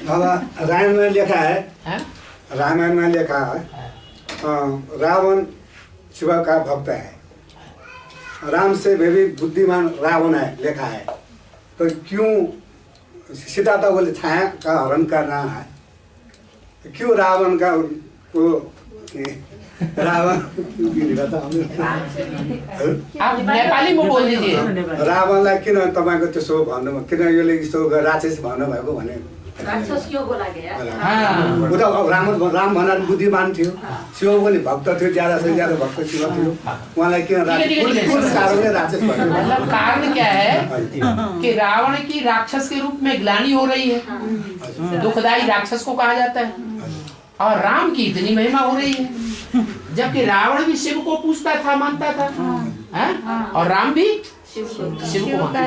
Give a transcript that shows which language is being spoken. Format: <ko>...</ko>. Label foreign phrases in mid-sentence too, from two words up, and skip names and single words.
<hi>रामायण में लिखा है, रामायण में लिखा है रावण शिव का भक्त है, राम से भी बुद्धिमान रावण है लिखा है, तो क्यों सीता तो बोले छाया का हरण करना है, क्यों रावण का को रावण आप नेपाली में बोल दीजिए।</hi> <ne>रावणलाई किन तपाईँको त्यसो भन्नु, किन यसले यस्तो राक्षस भन्नुभएको भने</ne> <hi>राक्षस क्यों बोला गया?</hi> <ne>ऊ त राम भनेर बुद्धिमान थियो, शिव पनि भक्त थियो,</ne> <hi>ज्यादा से ज्यादा</hi> <ne>भक्त शिव थियो, उहाँलाई किन कारणले राक्षस भन्नु?</ne> <hi>मतलब कारण क्या है कि रावण की राक्षस के रूप में ग्लानि हो रही है, दुखदाई राक्षस को कहा जाता है, और राम की इतनी महिमा हो रही है, जबकि रावण भी शिव को पूजता था, मानता था, और राम भी शिव को मानता।</hi>